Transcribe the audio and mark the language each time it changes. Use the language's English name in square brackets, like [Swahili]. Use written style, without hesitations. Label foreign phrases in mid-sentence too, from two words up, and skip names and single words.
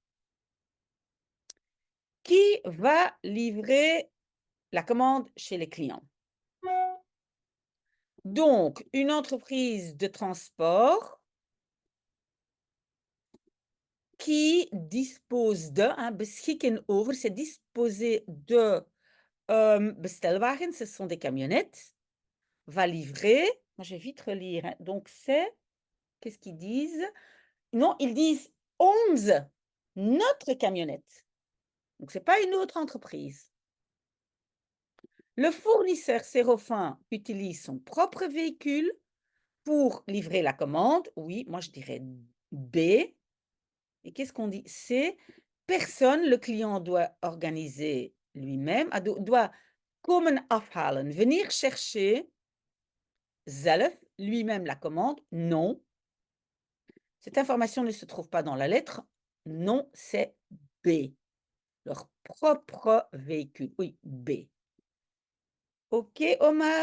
[French] Qui va livrer la commande chez les clients? Donc une entreprise de transport qui dispose de, hein, [Dutch] beschikken over, [French] c'est disposer de bestelwagens, ce sont des camionnettes, va livrer. Moi, je vais vite relire, hein. Donc, c'est, qu'est-ce qu'ils disent? Non, ils disent 11, notre camionnette. Donc, ce n'est pas une autre entreprise. Le fournisseur Sérofin utilise son propre véhicule pour livrer la commande. Oui, moi, je dirais B. Et qu'est-ce qu'on dit? C. Personne, le client doit organiser lui-même, doit [Dutch] komen afhalen, [French] venir chercher zelf, lui-même la commande, non. Cette information ne se trouve pas dans la lettre. Non, c'est B. Leur propre véhicule. Oui, B. OK, Omar.